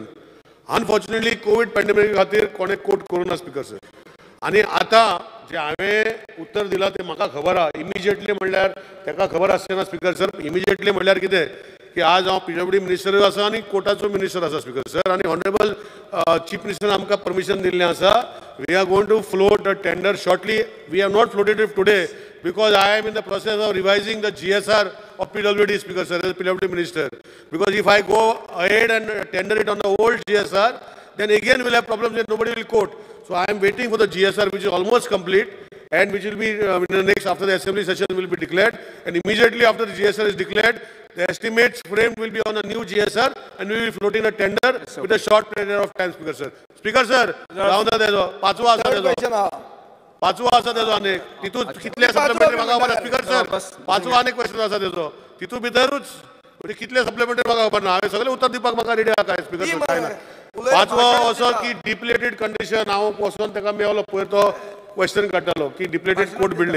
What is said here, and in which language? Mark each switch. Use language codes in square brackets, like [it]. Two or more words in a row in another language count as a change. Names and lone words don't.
[en] unfortunately COVID pandemic [kok] खातीर कोणे कोर्ट करूना [en] Speaker sir. [kok] आनी आतां जे हांवें उत्तर दिलां तें म्हाका खबर आहा. इमिजिएटली म्हणल्यार ताका खबर आसचें [en] Speaker sir. [kok] इमिजिएटली म्हणल्यार कितें की आज हांव PWD मिनिस्टरूय आसा आनी कोर्टाचो मिनिस्टर आसा [en] Speaker sir. [kok] आनी [en] Honourable Chief Minister [kok] आमकां परमिशन दिल्लें आसा. [en] We are going to float a tender shortly. We have not floated it today because I am in the process of revising the GSR of PWD, Speaker sir, as PWD minister. Because if I go ahead and tender it on the old GSR, then again we'll have problems and nobody will quote. So I am waiting for the GSR, which is almost complete, and which will be in the next, after the assembly session will be declared, and immediately after the GSR is declared, the estimates framed will be on a new GSR, and we will float in a tender with a short period of time, Speaker sir. Speaker sir, round the [kok] पाचवा आसा तेजो. पाचवो आसा तेजो अनेक तितून कितले सप्लिमेंटरी म्हाका खबर ना [en] Speaker sir. [kok] पाचवो अनेक क्वेश्चन आसा तेजो तितून भितरूच म्हणजे कितले सप्लिमेंटरी म्हाका खबर ना. हांवें सगळे उत्तर दिवपाक म्हाका रेडी आहा काय [en] Speaker sir [kok] काय ना. पाचवो असो की [en] dilapidated condition [kok] हांव वचोन ताका मेळलो पयर तो क्वेश्चन काडटालो की [en] dilapidated court building.